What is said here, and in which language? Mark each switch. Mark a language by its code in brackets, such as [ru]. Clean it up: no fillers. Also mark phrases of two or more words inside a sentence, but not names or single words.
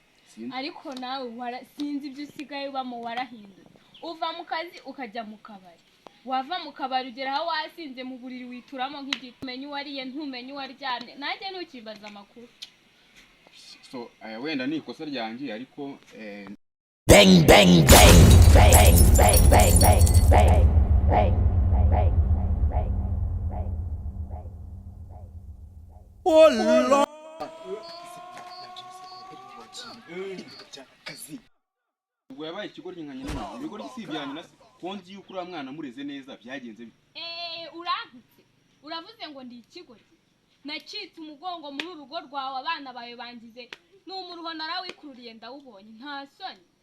[rw] Ariko nawe sinzi ibyo usigaye ubamo warahinduye. Uva mu kazi ukajya mu kabari. Wava mu kabari ugera aho wasinze mu buriri wituramo nk'igiti. Umenye uwariye ntumenye uwaryamye. Nanjye ntukibaza amakuru. So wenda ni ikosa ryanjye ariko Bang bang bang bang bang bang bang bang bang bang bang bang. [en] Oh Lord. [rw] ubwo yabaye ikigoryi nka nyina ibigoryi si ibyanyu na konzi yuko ura mwana mureze neza byagenze bite? Urantutse. Uravuze ngo ndi ikigoryi. Nacitse umugongo muri urugo rwawe abana bawe bangize n'umuruho narawikururiye ndawubonye nta soni.